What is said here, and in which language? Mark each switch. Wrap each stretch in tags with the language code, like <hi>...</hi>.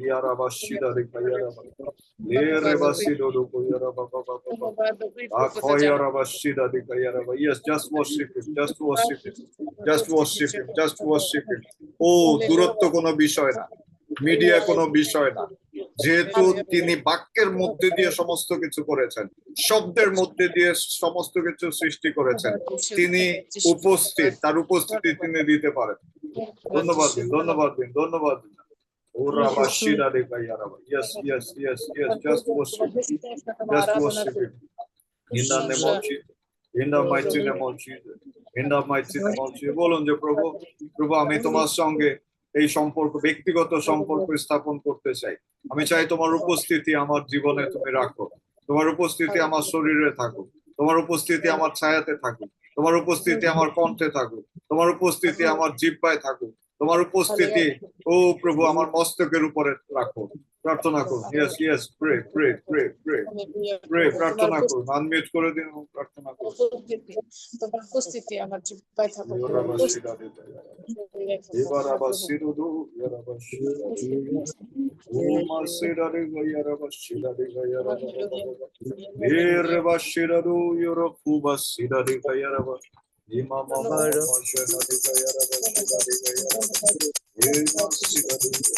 <en>ইয়ারাবা শিদারে কায়ারাবা এরেবা শিদোদো কোয়ারাবা বাবা বাবা আখয়ারাবা শিদারে কায়ারাবা। Yes, just worship him, just worship him, just worship him, just worship him.</en> <bn>ও দূরত্ব কোনো বিষয় না, মিডিয়া কোনো বিষয় না, যেহেতু তিনি বাক্যের মধ্যে দিয়ে সমস্ত কিছু করেছেন, শব্দের মধ্যে দিয়ে সমস্ত কিছু সৃষ্টি করেছেন, তিনি উপস্থিত, তার উপস্থিতি তিনি দিতে পারেন। ধন্যবাদ দিন, ধন্যবাদ দিন, ধন্যবাদ দিন। ওরাবা শিদারে কায়ারাবা।</bn> <en>Yes, yes, yes, yes, just worship him, just worship him. In the name of Jesus, in the mighty name of Jesus, in the mighty name of Jesus.</en> <bn>বলুন যে প্রভু, প্রভু আমি তোমার সঙ্গে এই সম্পর্ক, ব্যক্তিগত সম্পর্ক স্থাপন করতে চাই। আমি চাই তোমার উপস্থিতি আমার জীবনে তুমি রাখো, তোমার উপস্থিতি আমার শরীরে থাকুক, তোমার উপস্থিতি আমার ছায়াতে থাকুক, তোমার উপস্থিতি আমার কণ্ঠে থাকুক, তোমার উপস্থিতি আমার জিহ্বায় থাকুক, তোমার উপস্থিতি ও প্রভু আমার মস্তকের উপরে রাখো। প্রার্থনা করুন।</bn> <en>Yes, yes, pray, pray, pray, pray, pray,</en> <bn>প্রার্থনা করুন। আনমিউট করে দিন এবং প্রার্থনা করুন। তোমার উপস্থিতি আমার জিহ্বায় থাকুক। ইয়ারাবা শিদারে কায়ারাবা এবারাবা শিরোদো ইয়ারাবা শিদারে ওমা শিদারে ইয়ারাবা শিদারে কায়ারাবা এরেবা শিরাদো ইয়োরকুবা শিদারে কায়ারাবা ইমা মামা শিদারে কায়ারাবা শিদারে কায়ারাবা এমা শিদারে।</bn>